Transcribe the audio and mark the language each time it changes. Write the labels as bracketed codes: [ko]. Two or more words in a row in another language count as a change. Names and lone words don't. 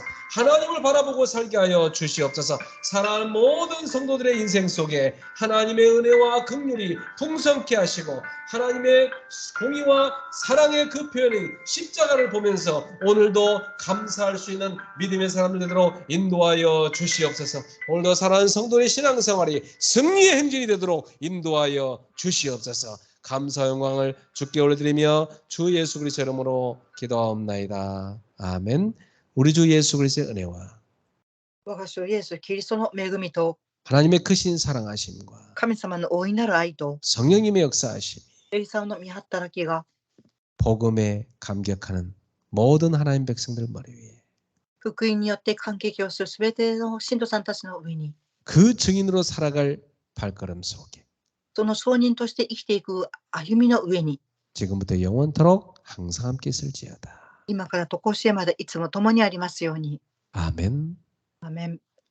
[ko] 하나님을 바라보고 살게 하여 주시옵소서. 사랑하는 모든 성도들의 인생 속에 하나님의 은혜와 긍휼이 풍성케 하시고 하나님의 공의와 사랑의 그 표현이 십자가를 보면서 오늘도 감사할 수 있는 믿음의 사람들 되도록 인도하여 주시옵소서. 오늘도 사랑하는 성도의 신앙생활이 승리의 행진이 되도록 인도하여 주시옵소서. 감사 영광을 주께 올려드리며 주 예수 그리스도 이름으로 기도하옵나이다. 아멘. 우리 주 예수 그리스도의 은혜와 [ja] 我が主イエス・キリストの恵みと [ko] 하나님의 크신 사랑하심과 [ja] 神様の大いなる愛と [ko] 성령님의 역사하심이 [ja] エリサの御働きが [ko] 복음에 감격하는 모든 하나님 백성들 머리 위에 [ja] 福音によって感激をするすべての信徒さんたちの上に [ko] 그 증인으로 살아갈 발걸음 속에 [ja] その証人として生きていく歩みの上に [ko] 지금부터 영원토록 항상 함께 있을지어다. [ja] 今から常しえまでいつも共にありますように。 [ko] 아멘. [ja] アメン。